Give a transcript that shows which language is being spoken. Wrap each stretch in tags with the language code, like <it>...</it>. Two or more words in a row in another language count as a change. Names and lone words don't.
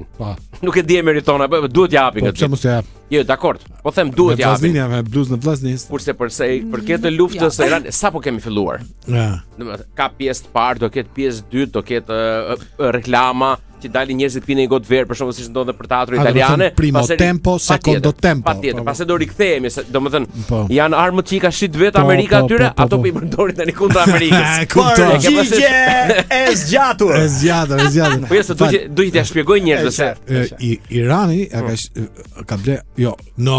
<sq>Nuk e di e meriton apo duhet japin këtë. Po pse mos e jap? Jo, dakord. Po them duhet japin. Vllaznia me bluzën e vllaznis. Kurse për këtë luftën së Iran, sapo kemi filluar. Domethënë ka pjesë të parë, do ketë pjesë dytë, do ketë reklama që dalin njerëzit pinë një gotë verë, për shkak siç ndodhe për teatro italiane,</sq> <it>primo tempo, secondo tempo.</it> <sq>Patjetër, pastaj do rikthehemi, domethënë janë armët që i ka shit vetë Amerika atyre, ato po i përdorin tani kundër Amerikës. Përgjigje e zgjatur. E zgjatur. Po jesë duhet t'ia shpjegoj njerëzve se Irani ka ble, jo, no.</sq>